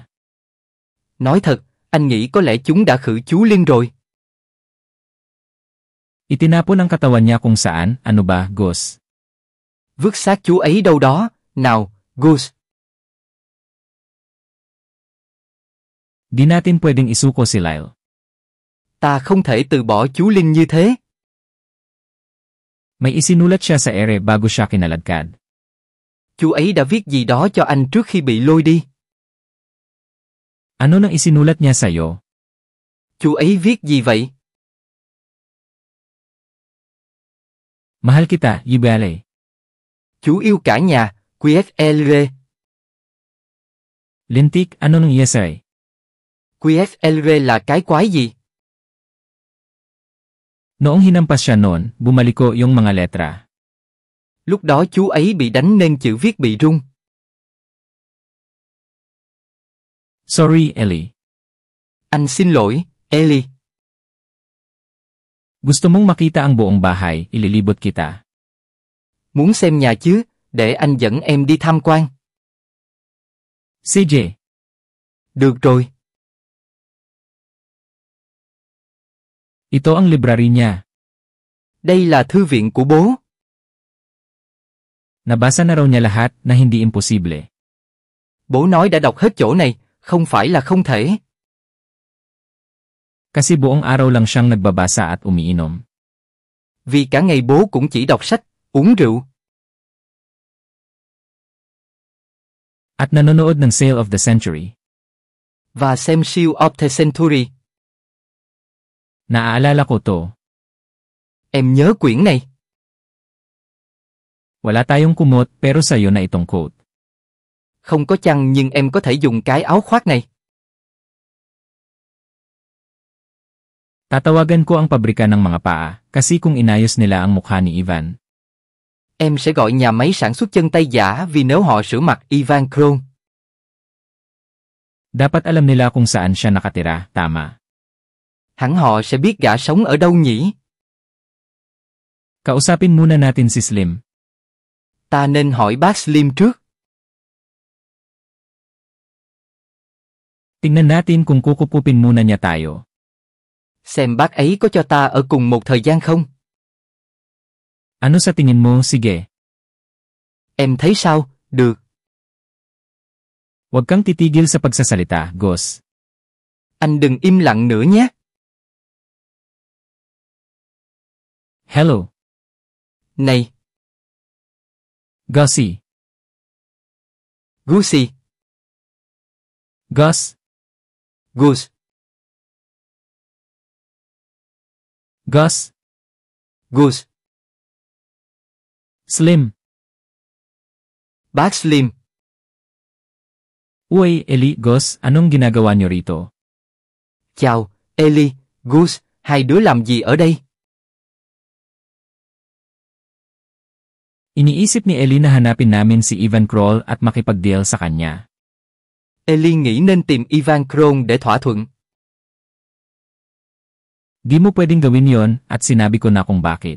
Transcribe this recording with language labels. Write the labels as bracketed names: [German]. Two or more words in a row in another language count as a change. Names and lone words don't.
[Vietnamese] Nói thật, anh nghĩ có lẽ chúng đã khử chú Liên rồi. [Filipino] Itinapon ang katawan niya kung saan, ano ba, Gus? [Vietnamese] Vứt xác chú ấy đâu đó, nào, Gus. [Filipino] Di natin pwedeng isuko si Lyle. [Vietnamese] Ta không thể từ bỏ chú Linh như thế. [Filipino] May isinulat siya sa ere bago siya kinaladkad. [Vietnamese] Chú ấy đã viết gì đó cho anh trước khi bị lôi đi. [Filipino] Ano nang isinulat niya sa'yo? [Vietnamese] Chú ấy viết gì vậy? [Filipino] Mahal kita, Yubale. [Vietnamese] Chú yêu cả nhà, QFLR. [Filipino] Lintik, ano nang yesay? [Vietnamese] QFLR là cái quái gì? [Filipino] Noong hinampas siya noon, bumaliko yung mga letra. [Vietnamese] Lúc đó chú ấy bị đánh nên chữ viết bị rung. [Filipino] Sorry, Ellie. [Vietnamese] Anh xin lỗi, Ellie. [Filipino] Gusto mong makita ang buong bahay, ililibot kita. [Vietnamese] Muốn xem nhà chứ, để anh dẫn em đi tham quan. CJ. Được rồi. [Filipino] Ito ang library niya. [Vietnamese] Đây là thư viện của bố. [Filipino] Nabasa na raw niya lahat na hindi imposible. [Vietnamese] Bố nói đã đọc hết chỗ này, không phải là không thể. [Filipino] Kasi buong araw lang siyang nagbabasa at umiinom. [Vietnamese] Vì cả ngày bố cũng chỉ đọc sách, uống rượu. [Filipino] At nanonood ng Sale of the Century. [Vietnamese] Và xem siêu [English] of the Century. [Filipino] Naaalala ko to. [Vietnamese] Em nhớ quyển này. [Filipino] Wala tayong kumot pero sa'yo na itong coat. [Vietnamese] Không có chăn nhưng em có thể dùng cái áo khoác này. [Filipino] Tatawagan ko ang pabrika ng mga paa, kasi kung inayos nila ang mukha ni Ivan. [Vietnamese] Em sẽ gọi nhà máy sản xuất chân tay giả vì nếu họ sửa mặt Ivan Kron. [Filipino] Dapat alam nila kung saan siya nakatira, tama. [Vietnamese] Hẳn họ sẽ biết gã sống ở đâu nhỉ? [Filipino] Kausapin muna natin si Slim. [Vietnamese] Ta nên hỏi bác Slim trước. [Filipino] Tingnan natin kung kukupupin muna niya tayo. [Vietnamese] Xem bác ấy có cho ta ở cùng một thời gian không? [Filipino] Ano sa tingin mo, sige? [Vietnamese] Em thấy sao? Được. [Filipino] Huwag kang titigil sa pagsasalita, Gus. [Vietnamese] Anh đừng im lặng nữa nhé. [Filipino] Hello. [Vietnamese] Này. [Filipino] Gussie. [Vietnamese] Gussie. [Filipino] Gus. [Vietnamese] Gus. [Filipino] Gus. [Vietnamese] Gus. [Filipino] Slim. [Vietnamese] Bác Slim. [Filipino] Uy, Ellie, Gus, anong ginagawa niyo rito? [Vietnamese] Chào, Ellie, Gus, hai đứa làm gì ở đây? [Filipino] Iniisip ni Ellie na hanapin namin si Ivan Kroll at makipag-deal sa kanya. [Vietnamese] Ellie nghĩ nên tìm Ivan Kroll để thỏa thuận. [Filipino] Di mo pwedeng gawin yon at sinabi ko na kung bakit.